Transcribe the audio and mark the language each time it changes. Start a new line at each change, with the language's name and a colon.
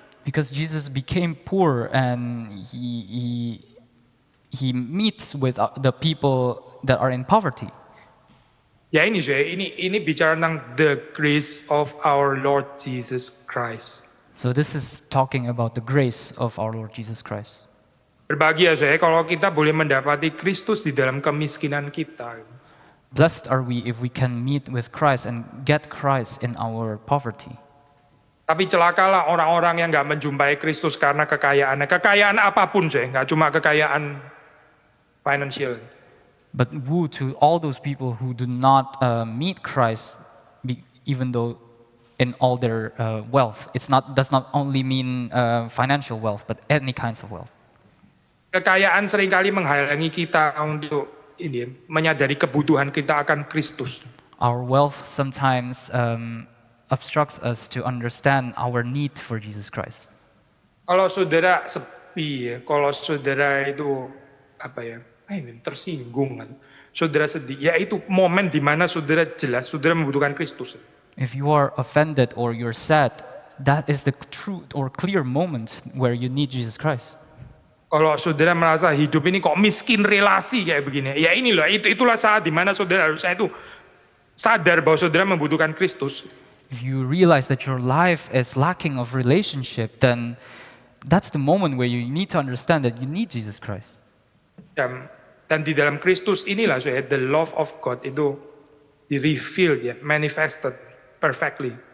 English: Because Jesus became poor and he meets with the people that are in poverty.
Indonesian: Ya ini bicara tentang
English: the grace of our Lord Jesus Christ. So this is talking about the grace of our Lord Jesus Christ.
Indonesian: Berbahagia saya kalau kita boleh mendapati Kristus di dalam kemiskinan kita.
English: Blessed are we if we can meet with Christ and get Christ in our poverty.
Indonesian: Tapi celakalah orang-orang yang nggak menjumpai Kristus karena kekayaannya. Kekayaan apapun sih, nggak cuma kekayaan financial.
English: But woe to all those people who do not meet Christ, even though in all their wealth. Does not only mean financial wealth, but any kinds of wealth.
Indonesian: Kekayaan seringkali menghalangi kita untuk menyadari kebutuhan kita akan Kristus.
English: Our wealth sometimes obstructs us to understand our need for Jesus Christ.
Indonesian: Kalau saudara Tapi ya, kalau saudara itu apa ya, tersinggung kan, saudara sedih, ya itu momen di mana saudara jelas saudara membutuhkan Kristus.
English: If you are offended or you're sad, that is the true or clear moment where you need Jesus Christ.
Indonesian: Kalau saudara merasa hidup ini kok miskin relasi kayak begini, ya ini loh, itulah saat di mana saudara harusnya itu sadar bahwa saudara membutuhkan Kristus.
English: If you realize that your life is lacking of relationship, then that's the moment where you need to understand that you need Jesus Christ.
Indonesian: Dan di dalam Kristus inilah
English: the love of God
Indonesian: itu di-revealed, ya, manifested perfectly.